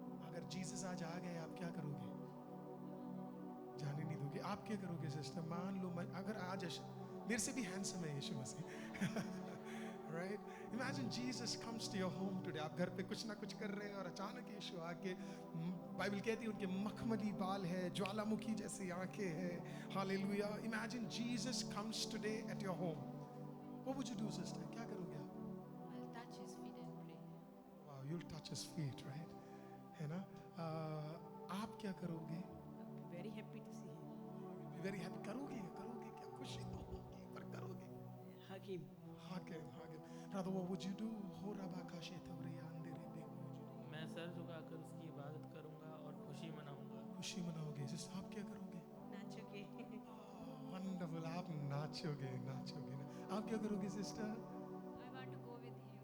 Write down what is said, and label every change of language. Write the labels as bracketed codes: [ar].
[hi] अगर जीसस आज आ गए आप क्या करोगे? जाने नहीं दोगे। आप क्या करोगे सिस्टर? मान लो अगर आज मेरे से भी हैंडसम है यीशु मसीह, right? [en] Imagine Jesus comes to your home today. [hi] आप घर पे कुछ ना कुछ कर रहे हैं और अचानक यीशु आके, बाइबल कहती है उनके मखमली बाल है, ज्वालामुखी जैसी आंखें हैं, hallelujah. [en] Imagine Jesus comes today at your home. What would you do, sister? [hi] क्या करोगे आप? [en] I'll touch his feet and pray. Wow, you'll touch his feet, right? [hi] है ना? आप क्या करोगे? [en] I'll be very happy to see him. You'll be very happy. [hi] करोगे क्या? खुशी तो होगी, पर करोगे? [en] Hug him. Hug him. Brother, what would you do? हो रबा काशे तवरे अंधेरे बे। [hi] मैं सर झुकाकर उसकी इबादत करूंगा और खुशी मनाऊंगा। खुशी मनाओगे। सिस्टर आप क्या करोगे? नाचोगे। वंडरफुल, आप नाचोगे ना। आप क्या करोगे sister? [en] I want to go with him.